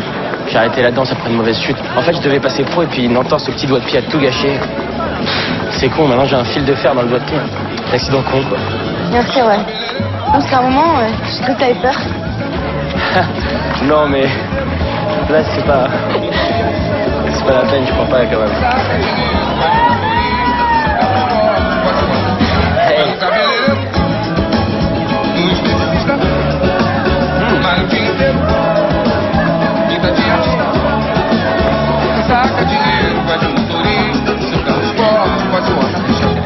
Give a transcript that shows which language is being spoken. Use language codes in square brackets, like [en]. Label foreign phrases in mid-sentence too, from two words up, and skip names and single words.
[fr] J'ai arrêté la danse après une mauvaise chute. En fait, je devais passer pro et puis une entorse au petit doigt de pied a tout gâché. C'est con, maintenant j'ai un fil de fer dans le doigt de pied. L'accident con, quoi. Merci, ouais. Non, parce qu'à un moment, j'ai cru que t'avais peur. Non, mais là, c'est pas la peine, je crois pas, quand même. Hey. [pt] Saca dinheiro, vai de motorista, seu carro esporte, pode botar final